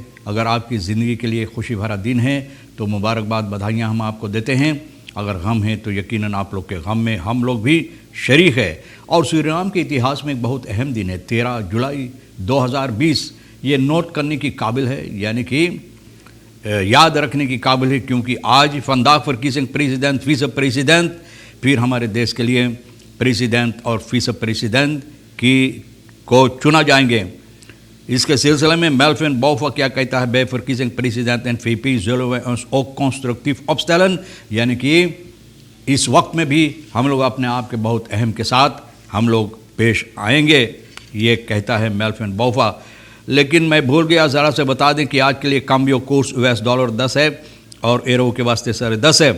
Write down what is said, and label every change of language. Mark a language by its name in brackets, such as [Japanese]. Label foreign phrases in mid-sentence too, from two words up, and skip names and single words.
[Caribbean Hindustani] अगर आपकी ज़िंदगी के लिए खुशी भरा दिन है तो मुबारकबाद, बधाइयाँ हम आपको देते हैं। अगर गम है तो यकीनन आप लोग के गम में हम लोग भी शरीक है। और सूरीनाम के इतिहास में एक बहुत अहम दिन है, 13 जुलाई 2020। ये नोट करने की काबिल है, यानी कि याद रखने की काबिल है, क्योंकि आज [Dutch] vandaag verkiezing [Caribbean Hindustani] प्रेसिडेंट, विस प्रेसिडेंट, फिर हमारे देश के लिए प्रेसिडेंट और विस प्रेसिडेंट को चुना जाएंगे। इसके सिलसिले में मेल्विन बोफा क्या कहता है, [Dutch] bij verkiezing president en VP zullen we ons ook constructief opstellen, [Caribbean Hindustani] यानी कि इस वक्त में भी हम लोग अपने आप के बहुत अहम के साथ हम लोग पेश आएंगे, ये कहता है मेल्विन बोफा। लेकिन मैं भूल गया ज़रा से बता दें कि आज के लिए काम्बियो कोर्स US डॉलर 10 है और एरो के वास्ते सर 10 है।